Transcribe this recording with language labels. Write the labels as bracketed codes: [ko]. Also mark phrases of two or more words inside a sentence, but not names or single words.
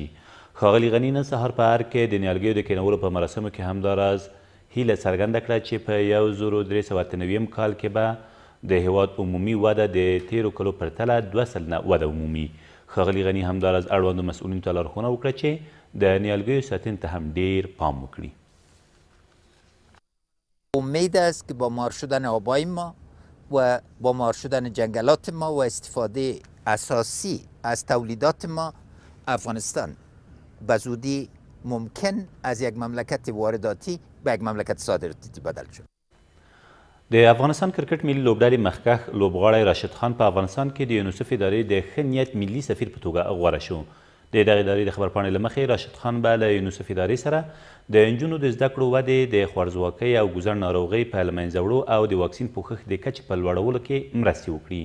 [ps] ښاغلي غني نن سهار په ارګ کې د نیالګیو د کینولو په مراسمو کې همداراز هیله څرګنده کړه چې په 1398 کال کې به د هېواد عمومي وده د تیرو کلو پرتله 2 سلنه وده ومومي. ښاغلي غني همداراز اړوندو مسؤلینو ته لارښوونه وکړه چې د نیالګیو ساتنې ته هم ډېر پام وکړي. [fa] امید است که با مار شدن آبای ما و با مار شدن جنگلات ما و استفاده اساسی از تولیدات ما افغانستان به زودی ممکن از یک مملکت وارداتی به یک مملکت صادراتی بدل شد. [ps] د افغانستان کرکټ ملي لوبډلې مخکښ لوبغاړی راشد خان په افغانستان کې د یونیسف ادارې د ښه نیت ملي سفیر په توګه غوره شو. د دغې ادارې د خبرپاڼې له مخې راشد خان به له یونیسف ادارې سره د نجونو د زده کړو ودې د خوارځواکۍ او ګوزڼ ناروغۍ په له منځه وړو او د واکسین پوښښ د کچې په لوړولو کې مرستې وکړي.